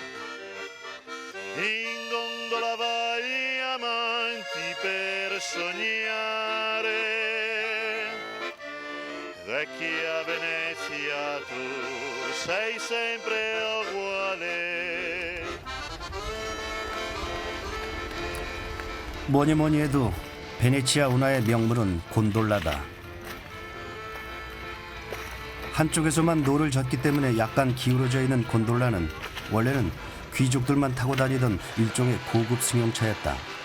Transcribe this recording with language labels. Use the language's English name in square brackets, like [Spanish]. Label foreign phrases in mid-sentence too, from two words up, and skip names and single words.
[Italian] In gondola vai amanti per sognare, vecchia Venezia tu sei sempre uguale. [Korean] 뭐니 해도 베네치아 운하의 명물은 곤돌라다. 한쪽에서만 노를 젓기 때문에 약간 기울어져 있는 곤돌라는 원래는 귀족들만 타고 다니던 일종의 고급 승용차였다.